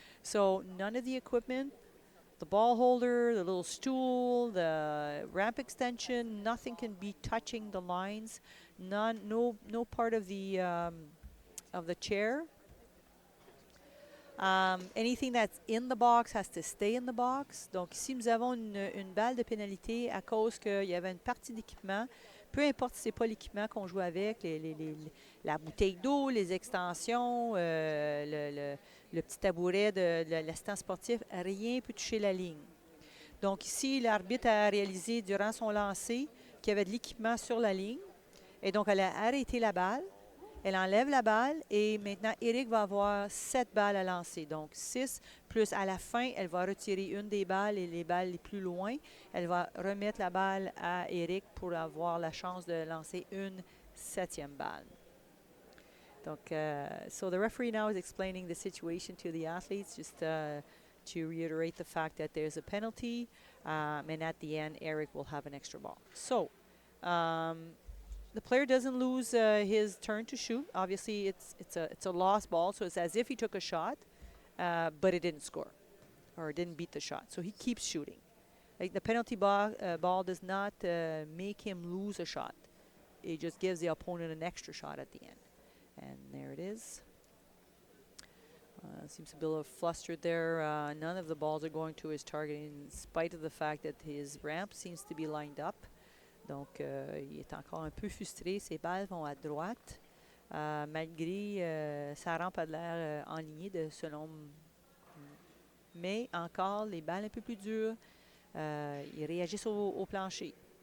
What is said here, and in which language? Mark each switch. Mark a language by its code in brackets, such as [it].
[en] So none of the equipment, the ball holder, the little stool, the ramp extension, nothing can be touching the lines. No part of the chair. Anything that's in the box has to stay in the box. [fr] Donc ici, nous avons une balle de pénalité à cause qu'il y avait une partie d'équipement. Peu importe si ce n'est pas l'équipement qu'on joue avec, la bouteille d'eau, les extensions, le le petit tabouret de l'assistant sportif, rien ne peut toucher la ligne. Donc ici, l'arbitre a réalisé durant son lancer qu'il y avait de l'équipement sur la ligne. Et donc, elle a arrêté la balle. Elle enlève la balle et maintenant, Eric va avoir 7 balles à lancer. Donc, 6 plus à la fin, elle va retirer une des balles et les balles les plus loin. Elle va remettre la balle à Eric pour avoir la chance de lancer une 7e balle. [en] Donc, so the referee now is explaining the situation to the athletes, just to reiterate the fact that there's a penalty, and at the end, Eric will have an extra ball. So, the player doesn't lose his turn to shoot. Obviously, it's a lost ball, so it's as if he took a shot, but it didn't score or didn't beat the shot. So he keeps shooting. Like the penalty ball does not make him lose a shot. It just gives the opponent an extra shot at the end. And there it is. Seems to be a little flustered there. None of the balls are going to his target in spite of the fact that his ramp seems to be lined up. [fr] Donc, il est encore un peu frustré. Ses balles vont à droite, malgré sa rampe a de l'air enlignée selon. Mais encore, les balles un peu plus dures, ils réagissent au plancher.